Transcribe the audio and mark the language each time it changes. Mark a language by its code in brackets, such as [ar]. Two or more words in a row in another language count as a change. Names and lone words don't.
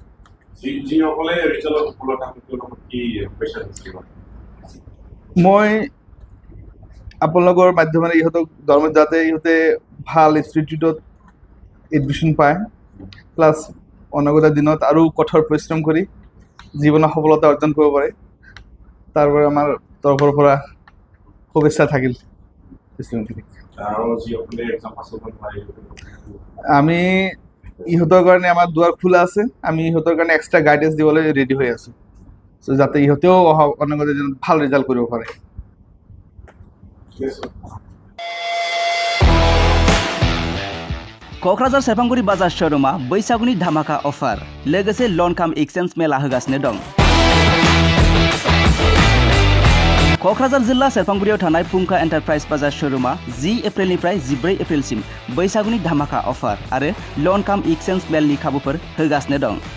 [as] মই আপোনালোকৰ মাধ্যমেৰে ইহঁতক যাতে ইহঁতে ভাল ইনষ্টিটিউটত এডমিশ্যন পায় প্লাছ অনাগত দিনত আৰু কঠোৰ পৰিশ্ৰম কৰি জীৱনত সফলতা অৰ্জন কৰিব পাৰে তাৰ বাবে আমাৰ তৰফৰ পৰা শুভেচ্ছা থাকিল ষ্টুডেণ্টখিনিক আৰু যিসকলে এক্সাম পাছ কৰিব নোৱাৰিব আমি ইহঁতৰ কাৰণে আমাৰ দুৱাৰ খোলা আছে আমি ইহঁতৰ কাৰণে এক্সট্ৰা গাইডেন্স দিবলৈ ৰেডি হৈ আছোঁ চ' যাতে ইহঁতেও অনাগত দিনত ভাল ৰিজাল্ট কৰিব পাৰে [brx] क'क्राझार सेरफांगुरि बाजार शोरूमा बैसागुनि धामाका अफार लोगोसे [en] loan cum exchange [brx] मेला होगासिनो दं। क'क्राझार जिल्ला सेरफांगुरियाव थानाय फुंखा एन्टारप्राइज बाजार शोरूमा 10 एप्रिलनिफ्राय 14 एप्रिलसिम बैसागुनि धामाका अफार आरो [en] loan cum exchange [brx] मेलनि खाबुफोर होगासिनो दं।